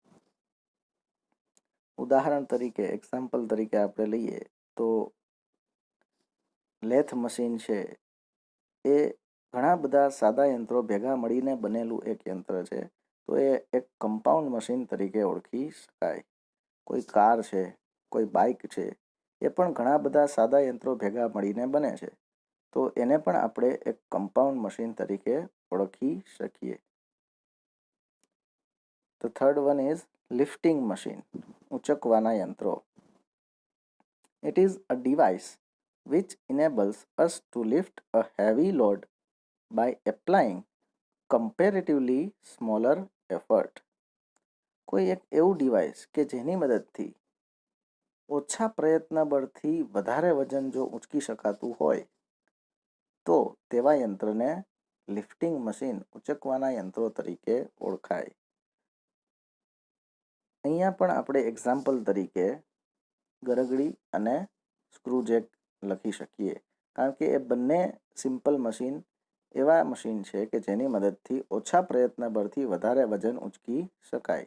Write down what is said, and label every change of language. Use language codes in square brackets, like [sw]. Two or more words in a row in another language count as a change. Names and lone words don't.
[gu] ઉદાહરણ તરીકે એક્ઝામ્પલ તરીકે આપણે લઈએ તો [en] lathe machine [gu] છે એ ઘણા બધા સાદા યંત્રો ભેગા મળીને બનેલું એક યંત્ર છે. તો એ એક [en] compound machine [gu] તરીકે ઓળખી શકાય. કોઈ કાર છે, કોઈ બાઇક છે, એ પણ ઘણા બધા સાદા યંત્રો ભેગા મળીને બને છે. તો એને પણ આપણે એક [en] compound machine [gu] તરીકે ઓળખી શકીએ. [en] The third one is lifting machine, [gu] ઉંચકવાના યંત્રો. [en] It is a device which enables us to lift a heavy load by applying comparatively smaller effort. [gu] કોઈ એક એવું ડિવાઇસ કે જેની મદદથી ઓછા પ્રયત્ન બળથી વધારે વજન જો ઉંચકી શકાતું હોય તો તેવા યંત્રને [en] lifting machine [gu] ઉંચકવાના યંત્રો તરીકે ઓળખાય. અહીંયા પણ આપણે એક્ઝામ્પલ તરીકે ગરગડી અને સ્ક્રૂજેક લખી શકીએ કારણ કે એ બંને [en] simple machine [gu] એવા મશીન છે કે જેની મદદથી ઓછા પ્રયત્ન બળથી વધારે વજન ઉંચકી શકાય.